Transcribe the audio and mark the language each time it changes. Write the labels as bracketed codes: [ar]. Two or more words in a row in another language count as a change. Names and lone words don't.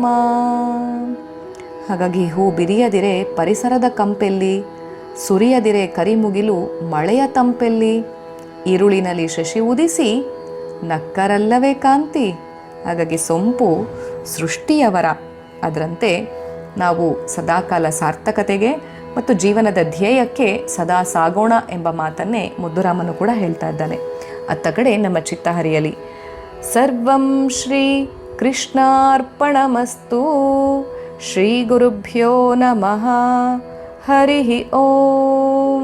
[kn] ಹಾಗಾಗಿ ಹೂ ಬಿರಿಯದಿರೆ ಪರಿಸರದ ಕಂಪೆಲ್ಲಿ, ಸುರಿಯದಿರೆ ಕರಿಮುಗಿಲು ಮಳೆಯ ತಂಪೆಲ್ಲಿ, ಇರುಳಿನಲ್ಲಿ ಶಶಿ ಉದಿಸಿ ನಕ್ಕರಲ್ಲವೇ ಕಾಂತಿ. ಹಾಗಾಗಿ ಸೊಂಪು ಸೃಷ್ಟಿಯವರ, ಅದರಂತೆ ನಾವು ಸದಾಕಾಲ ಸಾರ್ಥಕತೆಗೆ ಮತ್ತು ಜೀವನದ ಧ್ಯೇಯಕ್ಕೆ ಸದಾ ಸಾಗೋಣ ಎಂಬ ಮಾತನ್ನೇ ಮುದ್ದುರಾಮನು ಕೂಡ ಹೇಳ್ತಾ ಇದ್ದಾನೆ. ಅತ್ತ ಕಡೆ ನಮ್ಮ ಚಿತ್ತ ಹರಿಯಲಿ. [sa] ಸರ್ವಂ ಶ್ರೀ ಕೃಷ್ಣಾರ್ಪಣಮಸ್ತು. ಶ್ರೀ ಗುರುಭ್ಯೋ ನಮಃ. ಹರಿ ಓಂ.